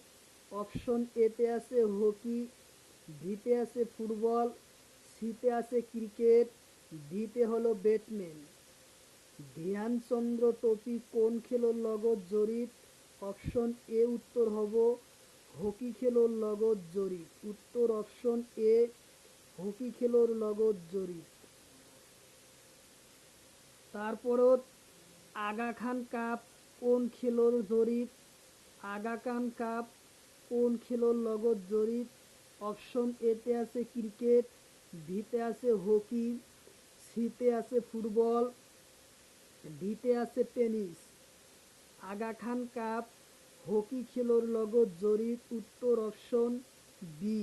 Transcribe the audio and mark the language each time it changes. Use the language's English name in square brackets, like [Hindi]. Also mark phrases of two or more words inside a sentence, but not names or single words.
[Assamese] অপশন এতে আছে হকি, বিতে আছে ফুটবল, সিতে আছে ক্রিকেট, ডিতে হলো ব্যাডমিন্টন। ধ্যানচন্দ্র ট্রফি কোন খেলোর লগত জড়িত? অপশন এ উত্তর হব হকি খেলোর লগত জড়িত। উত্তর অপশন এ, হকি খেলোর লগত জড়িত। তারপরও আগা খান কাপ কোন খেলোর জড়িত? আগা খান কাপ কোন খেলোর লগত জড়িত? অপশন এতে আছে ক্রিকেট, বিতে আছে হকি, সিতে আছে ফুটবল, ডিতে আছে টেনিস। আগা খান কাপ হকি খেলোর লগত জড়িত। উত্তর অপশন বি।